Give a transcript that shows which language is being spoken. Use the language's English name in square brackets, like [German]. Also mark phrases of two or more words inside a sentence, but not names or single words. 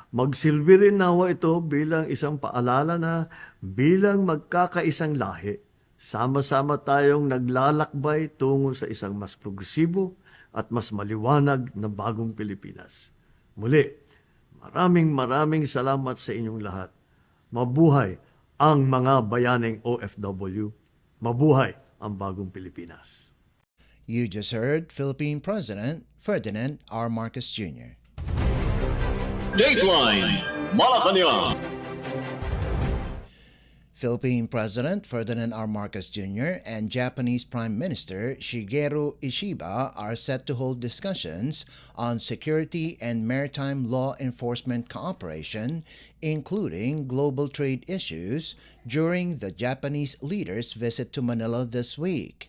[Filipino] Magsilbi rin nawa ito bilang isang paalala na bilang magkakaisang lahi, sama-sama tayong naglalakbay tungo sa isang mas progresibo at mas maliwanag na bagong Pilipinas. Muli, maraming salamat sa inyong lahat. Mabuhay ang mga bayaning OFW. Mabuhay ang bagong Pilipinas. [English] You just heard Philippine President Ferdinand R. Marcos Jr. Dateline Malacañang. Philippine President Ferdinand R. Marcos Jr. and Japanese Prime Minister Shigeru Ishiba are set to hold discussions on security and maritime law enforcement cooperation, including global trade issues, during the Japanese leader's visit to Manila this week.